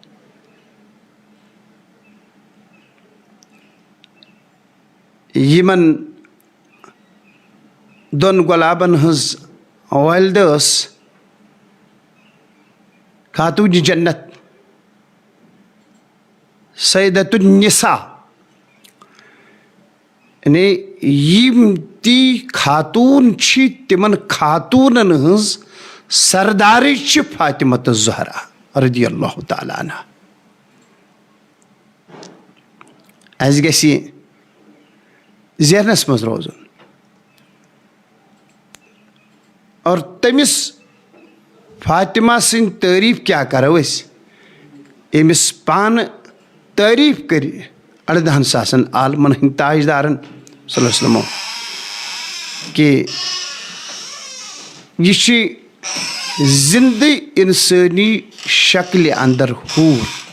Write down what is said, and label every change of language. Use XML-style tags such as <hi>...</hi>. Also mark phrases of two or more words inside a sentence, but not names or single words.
<ks>یِمن دۄن گۄلابن ہٕنٛز والدہ ٲس خاتوٗنہِ جنت سیدۃ النساء. یعنی یِم تی خاتوٗن چھِ تِمن خاتوٗنن ہٕنٛز سردارٕے چھِ فاطمۃ الزہرا</ks> <ar>رضی اللہ تعالیٰ عنہا.</ar> <ks>اَسہِ گژھِ یہِ ذہنس منٛز روزُن. اور تٔمِس فاطمہ سٕنٛدۍ تعریٖف کیٛاہ کرو أسۍ ییٚمِس پانہٕ تعریٖف کٔرِ 18,000 عالمن ہٕنٛدۍ تاجدارن</ks> <ar>صلی اللہ علیہ وسلمو</ar> <ks>کہ یہِ چھِ زندٕ اِنسٲنی شکلہِ انٛدر ہوٗر.</ks>